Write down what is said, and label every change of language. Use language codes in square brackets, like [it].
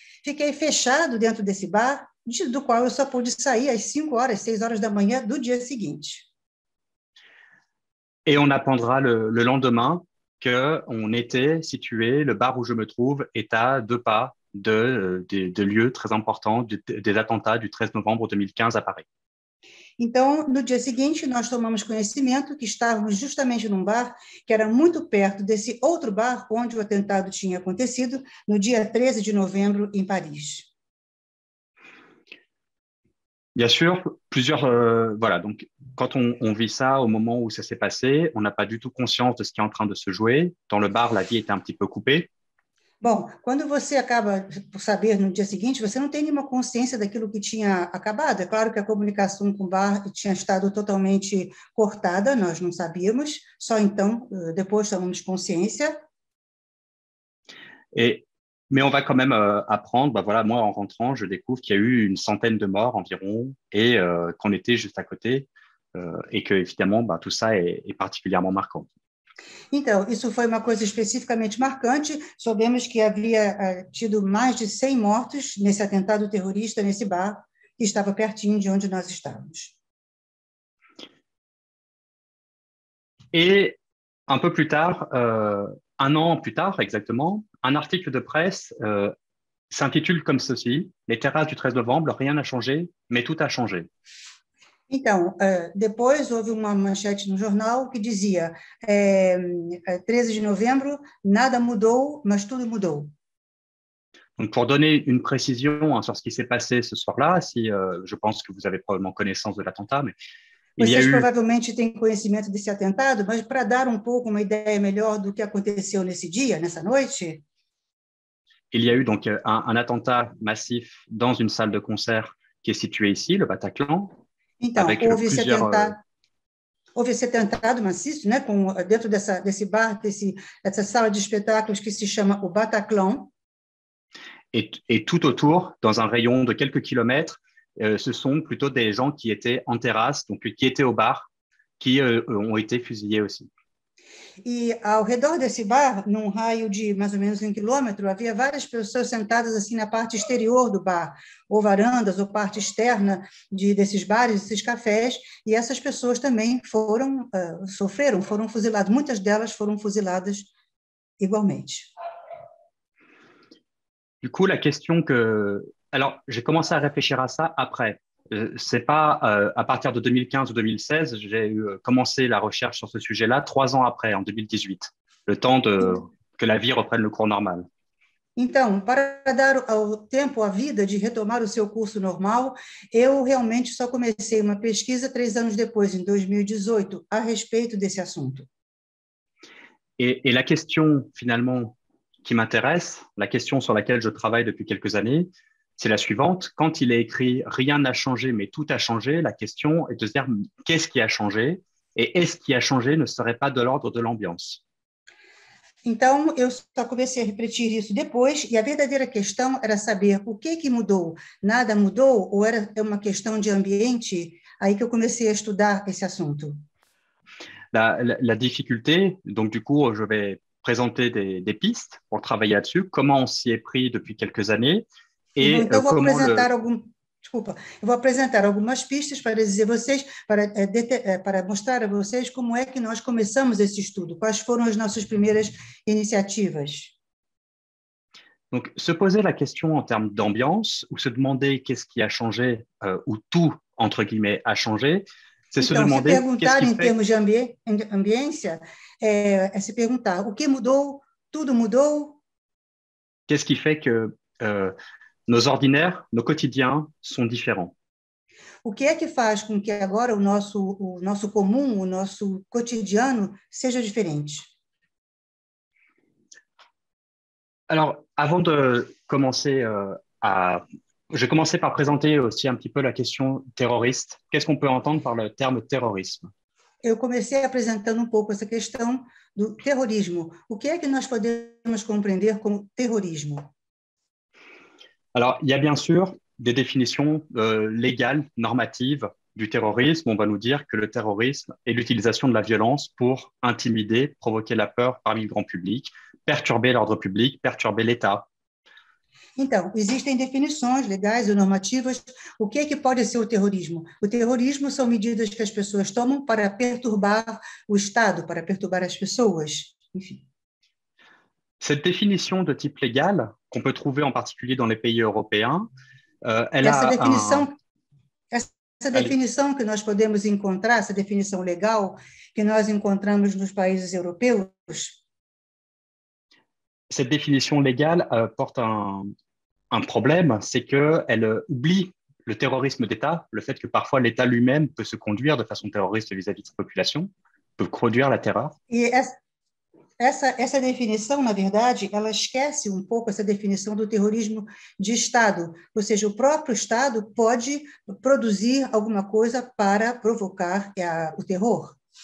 [pt] Fiquei fechado dentro desse bar, do qual eu só pude sair às 5h, 6h da manhã do dia seguinte. [fr] Et on apprendra le lendemain qu'on était situé, le bar où je me trouve est à 2 pas de lieux très importants des attentats du 13 novembre 2015 à Paris. [pt] Então, no dia seguinte, nós tomamos conhecimento que estávamos justamente num bar que era muito perto desse outro bar onde o atentado tinha acontecido no dia 13 de novembro em Paris. [fr] Bien sûr, voilà, donc quand on vit ça au moment où ça s'est passé, on n'a pas du tout conscience de ce qui est en train de se jouer. Dans le bar, la vie était un petit peu coupée. [pt] Bom, quando você acaba por saber no dia seguinte, você não tem nenhuma consciência daquilo que tinha acabado. É claro que a comunicação com o bar tinha estado totalmente cortada, nós não sabíamos, só então, depois tomamos consciência. [fr] Mais on va quand même apprendre, bah voilà, moi en rentrant, je découvre qu'il y a eu une centaine de morts environ et qu'on était juste à côté et que évidemment, bah, tout ça est particulièrement marquant. [pt] Então, isso foi uma coisa especificamente marcante. Soubemos que havia tido mais de 100 mortos nesse atentado terrorista, nesse bar, que estava pertinho de onde nós estávamos. [fr] Et un peu plus tard, un an plus tard exactement, un article de presse s'intitule comme ceci: Les terrasses du 13 novembre, rien n'a changé, mais tout a changé. [pt] Então, depois houve uma manchete no jornal que dizia 13 de novembro, nada mudou, mas tudo mudou. [fr] Donc, pour donner une précision sur ce qui s'est passé ce soir-là, si je pense que vous avez probablement connaissance de l'attentat, mais il y a [pt] Vocês eu... provavelmente têm conhecimento desse atentado, mas para dar um pouco uma ideia melhor do que aconteceu nesse dia, nessa noite, [fr] il y a eu donc un attentat massif dans une salle de concert qui est située ici, le Bataclan. [pt] então, [fr] avec [pt] houve [fr] plusieurs... [pt] esse atentado maciço, né, dentro desse bar, dessa sala de espetáculos que se chama o Bataclan. [fr] Et tout autour, dans un rayon de quelques kilomètres, ce sont plutôt des gens qui étaient en terrasse, donc qui étaient au bar, qui ont été fusillés aussi. [pt] E ao redor desse bar, num raio de mais ou menos 1 quilômetro, havia várias pessoas sentadas assim na parte exterior do bar, ou varandas, ou parte externa desses bares, desses cafés, e essas pessoas também foram fuziladas. Muitas delas foram fuziladas igualmente. [fr] Du coup, la question que... Alors, j'ai commencé à réfléchir à ça après. C'est pas à partir de 2015 ou 2016, j'ai commencé la recherche sur ce sujet-là 3 ans après, en 2018, le temps que la vie reprenne le cours normal. [pt] Então, para dar ao tempo à vida de retomar o seu curso normal, eu realmente só comecei uma pesquisa 3 anos depois, em 2018, a respeito desse assunto. [fr] Et la question, finalement, qui m'intéresse, la question sur laquelle je travaille depuis quelques années, c'est la suivante. Quand il est écrit « Rien n'a changé, mais tout a changé », la question est de se dire « Qu'est-ce qui a changé ?» et « Est-ce qui a changé ne serait pas de l'ordre de l'ambiance ?» [pt] Então, eu só comecei a repetir isso depois, e a verdadeira questão era saber o que mudou. Nada mudou, ou era uma questão de ambiente? Aí que eu comecei a estudar esse assunto. [fr] La difficulté, donc du coup, je vais présenter des pistes pour travailler là-dessus, comment on s'y est pris depuis quelques années, et [pt] então, eu vou [fr] comment [pt] apresentar eu vou apresentar algumas pistas para dizer vocês, para mostrar a vocês como é que nós começamos esse estudo, quais foram as nossas primeiras iniciativas. [fr] Donc, se poser la question en termes d'ambiance, ou se demander qu'est-ce qui a changé, ou tout, entre guillemets, a changé, c'est se demander... [pt] se perguntar em termos de ambiência, é se perguntar o que mudou, tudo mudou? [fr] Qu'est-ce qui fait que nos ordinaires, nos quotidiens sont différents? [pt] O que é que faz com que agora o nosso comum, o nosso cotidiano seja diferente? [fr] Alors, avant de commencer je vais commencer par présenter aussi un petit peu la question terroriste. Qu'est-ce qu'on peut entendre par le terme terrorisme? [pt] Eu comecei apresentando pouco essa questão do terrorismo. O que é que nós podemos compreender como terrorismo? [fr] Alors, il y a bien sûr des définitions légales, normatives du terrorisme. On va nous dire que le terrorisme est l'utilisation de la violence pour intimider, provoquer la peur parmi le grand public, perturber l'ordre public, perturber l'État. [pt] Então, existem definições legais e normativas. O que é que pode ser o terrorismo? O terrorismo são medidas que as pessoas tomam para perturbar o Estado, para perturbar as pessoas, enfim. [fr] Cette définition de type légal, qu'on peut trouver en particulier dans les pays européens, elle [pt] essa a definição que nós podemos encontrar, essa definição legal que nós encontramos nos países europeus, [fr] cette définition légale porte un problème, c'est qu'elle oublie le terrorisme d'État, le fait que parfois l'État lui-même peut se conduire de façon terroriste vis-à-vis de sa population, peut produire la terreur. [pt] E essa definição, na verdade, ela esquece um pouco essa definição do terrorismo de Estado, ou seja, o próprio Estado pode produzir alguma coisa para provocar o terror.